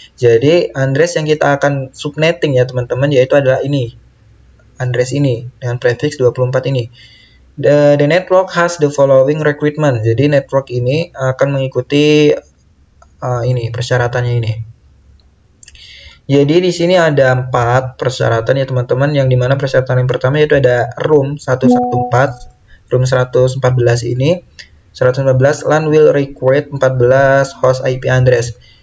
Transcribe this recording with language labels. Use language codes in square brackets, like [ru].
[id] Jadi address yang kita akan subnetting ya teman-teman yaitu adalah ini. Address ini dengan prefix 24 ini. [en] The network has the following requirement. [id] Jadi network ini akan mengikuti ini persyaratannya ini. Jadi di sini ada 4 persyaratan ya teman-teman, yang dimana persyaratan yang pertama yaitu ada room 114, room 114 ini [en] 114 LAN will require 14 host IP address.